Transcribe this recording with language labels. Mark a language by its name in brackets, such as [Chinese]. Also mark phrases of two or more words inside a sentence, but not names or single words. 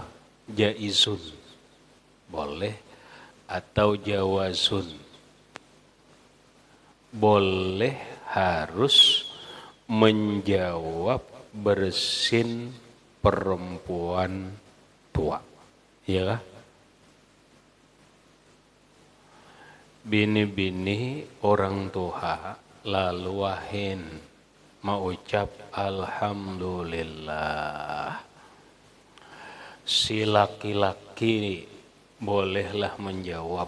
[Indonesian] Jaizun, boleh, atau jawazun, boleh. Harus menjawab bersin perempuan tua, [Banjar] ya kah? Bini-bini orang tua lalu wahin mengucap alhamdulillah. [Indonesian] Si laki-laki bolehlah menjawab.